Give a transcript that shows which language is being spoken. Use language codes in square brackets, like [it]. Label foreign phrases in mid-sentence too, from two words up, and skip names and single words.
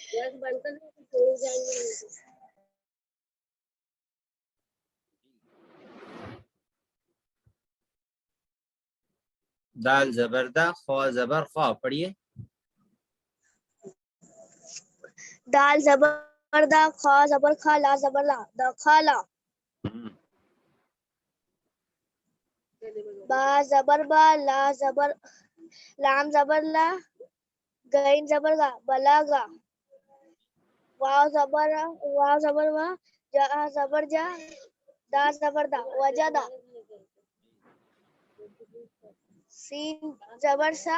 [ur] دال زبردہ، خوا زبر خوا. پڑھیے. دال زبر دا. خا زبر خا. لا زبر لا. دخلا. با زبر با. لا زبر. لام زبر لا. غین زبر گا. بلاغا. واو زبر واو زبر وا. جا زبر جا. دا زبر دا. وجدا. سین زبر سا.